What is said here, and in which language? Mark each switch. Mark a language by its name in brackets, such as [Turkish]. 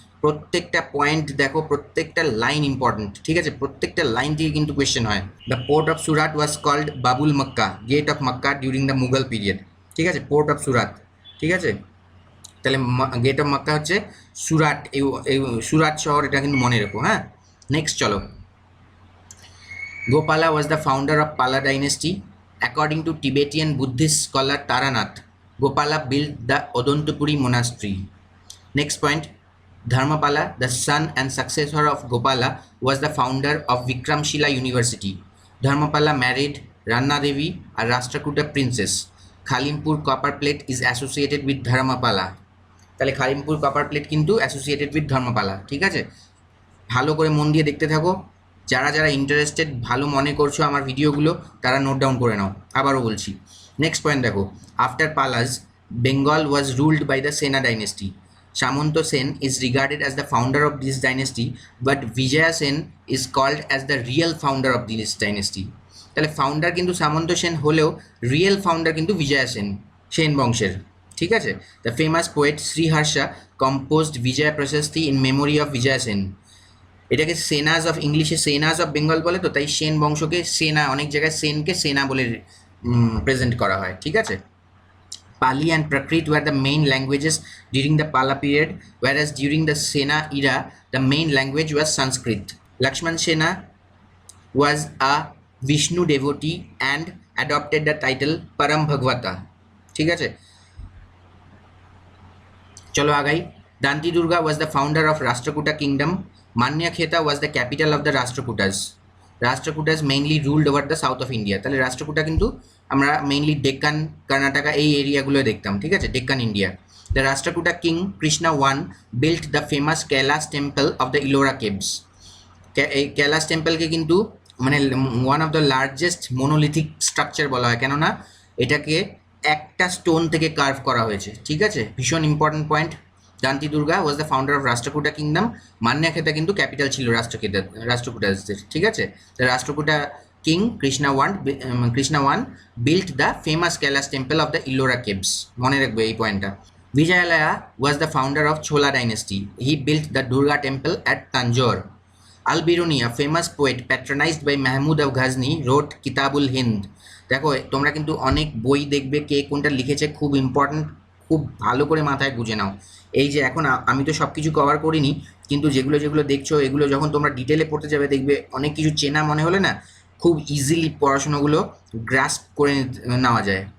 [Bangla] প্রত্যেকটা পয়েন্ট দেখো, প্রত্যেকটা লাইন ইম্পর্টেন্ট, ঠিক আছে। প্রত্যেকটা লাইন থেকে কিন্তু কোয়েশ্চেন হয়। [English] The port of Surat was called Babul Mecca, gate of Mecca during the Mughal period. [Bangla] ঠিক আছে, পোর্ট অফ সুরাট, ঠিক আছে। তাহলে গেট অফ মক্কা হচ্ছে সুরাট, এই সুরাট শহর, এটা কিন্তু মনে রেখো, হ্যাঁ। নেক্সট চলো, [English] Gopala was the founder of Pala dynasty. According to Tibetan Buddhist scholar Taranath, Gopala built the Odontapuri monastery. Next point, Dharmapala, the son and successor of Gopala, was the founder of Vikramshila University. Dharmapala married Ranna Devi, a Rashtrakuta princess. Khalimpur copper plate is associated with Dharmapala. [Bangla] তাহলে Khalimpur copper plate কিন্তু [English] associated with Dharmapala, [Bangla] ঠিক আছে। ভালো করে মন দিয়ে দেখতে থাকো। যারা যারা ইন্টারেস্টেড, ভালো মনে করছো আমার ভিডিওগুলো, তারা নোট ডাউন করে নাও। আবারও বলছি, নেক্সট পয়েন্ট দেখো, [English] After Palas Bengal was ruled by the Sena dynasty. Samanta Sen is regarded as the founder of this dynasty, but Vijaya Sen is called as the real founder of this dynasty. [Bangla] তাহলে founder কিন্তু সামন্ত সেন হলেও real founder কিন্তু বিজয়া সেন, সেন বংশের। ঠিক আছে, [English] The famous poet Sriharsha composed Vijaya Prashasti in memory of Vijaya Sen. [Bangla] এটাকে সেনাজ of, ইংলিশে সেনাজ of Bengal বলে, তো তাই সেন বংশকে সেনা, অনেক জায়গায় সেনকে সেনা বলে প্রেজেন্ট করা হয়। ঠিক আছে, [English] Pali and Prakrit were the main languages during the Pala period, whereas during the Sena era, the main language was Sanskrit. Lakshman Sena was a Vishnu devotee and adopted the title Param Bhagavata. [Bangla] ঠিক আছে, চলো আগাই। [English] Danti Durga was the founder of Rashtrakuta kingdom. Manyakheta was the capital of the Rashtrakutas. Rashtrakutas mainly ruled over the south of India. [Bangla] তাহলে রাষ্ট্রকূটা কিন্তু আমরা mainly Deccan, Karnataka এই এরিয়াগুলো দেখতাম। ঠিক আছে, Deccan India. [English] The Rashtrakuta king Krishna one built the famous Kailash temple of the Ellora caves. [Bangla] এই কৈলাস টেম্পলকে কিন্তু মানে [English] one of the largest monolithic structure [Bangla] বলা হয়, কেননা এটাকে একটা স্টোন থেকে কার্ভ করা হয়েছে। ঠিক আছে, ভীষণ important point. [English] Danti Durga was the founder of Rashtrakuta kingdom. [Bangla] মান্যাখেতা কিন্তু ক্যাপিটাল ছিল রাষ্ট্রকূটাসদের। ঠিক আছে, [English] Rashtrakuta king Krishna one built the famous Kailash temple of the Ellora caves. [Bangla] মনে রাখবে এই পয়েন্টটা। [English] Vijayalaya was the founder of Chola dynasty. He built the Durga temple at Tanjore. Al-Biruni, a famous poet patronized by Mahmud of Ghazni, wrote Kitabul Hind. [Bangla] দেখো তোমরা কিন্তু অনেক বই দেখবে, কে কোনটা লিখেছে খুব ইম্পর্টেন্ট, খুব ভালো করে মাথায় গুঁজে নাও। এই যে এখন আমি তো সব কিছু কভার করিনি, কিন্তু যেগুলো যেগুলো দেখছো এগুলো যখন তোমরা ডিটেলে পড়তে যাবে দেখবে অনেক কিছু চেনা মনে হলে না খুব ইজিলি পড়াশোনাগুলো গ্রাস্প করে নেওয়া যায়।